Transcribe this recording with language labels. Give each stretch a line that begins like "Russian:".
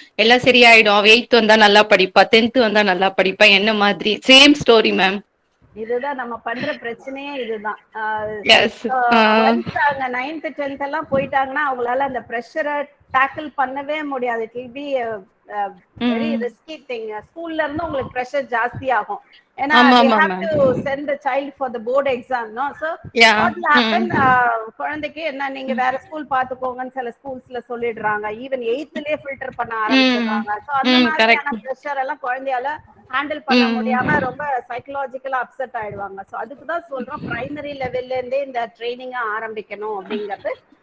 Tamil: எல்லாம் சரியாயிடும், அவ 8th வந்தா நல்லா படிப்பா, 10th வந்தா நல்லா படிப்பா, என்ன மாதிரி சேம் ஸ்டோரி மேம். இதுதான் நம்ம பண்ற பிரச்சனையே, இதுதான்.
English: Yes.
Tamil: ஒன்ஸ் அவங்க 9th 10th எல்லாம் போயிட்டாங்கன்னா அவங்களால அந்த ப்ரெஷரை டேக்கிள் பண்ணவே முடியாது.
English: It will be very risky thing.
Tamil: ஸ்கூல்ல இருந்து உங்களுக்கு ப்ரெஷர் ஜாஸ்தி ஆகும்.
English: ஏன்னா they have to send the child for the board exam, no? So what will happen,
Tamil: குழந்தைக்கு என்ன நீங்க வேற ஸ்கூல் பாத்துக்கோங்கன்னு சில ஸ்கூல்ஸ்ல சொல்லிடுறாங்க. ஈவன் 8thலயே ஃபில்டர் பண்ண ஆரம்பிச்சிடுறாங்க. சோ அந்த மாதிரியான ப்ரெஷர் எல்லாம் குழந்தையால ஹேண்டில் பண்ண முடியாம ரொம்ப சைக்கலாஜிக்கலா அப்செட் ஆயிடுவாங்க. சோ அதுக்கு தான் சொல்றோம் பிரைமரி லெவல்ல இருந்தே இந்த ட்ரைனிங்க ஆரம்பிக்கணும் அப்படிங்கிறது.